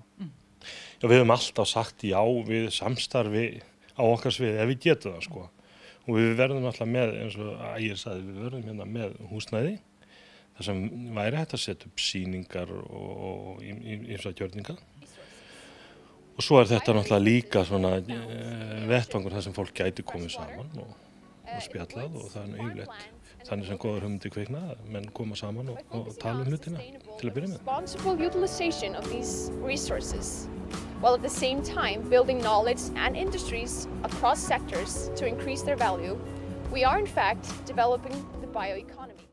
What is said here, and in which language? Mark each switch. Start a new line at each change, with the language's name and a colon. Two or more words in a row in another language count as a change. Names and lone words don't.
Icelandic: Já, við höfum alltaf sagt já við samstarfi á okkar svið ef við getum það sko og við verðum alltaf með, eins og Ægir sagði, við verðum hérna með húsnæði þar sem væri hægt að setja upp sýningar og ýmsa gjörninga. Og svo er þetta náttúrulega líka svona vettvangur þar sem fólk gæti komið saman og spjallað og það er yfirleitt þannig sem góðar hugmyndir kvikna að menn koma saman og tala hlutina til að byrja með.
English: Responsible utilization of these resources, while at the same time building knowledge and industries across sectors to increase their value, we are in fact developing the bioeconomy.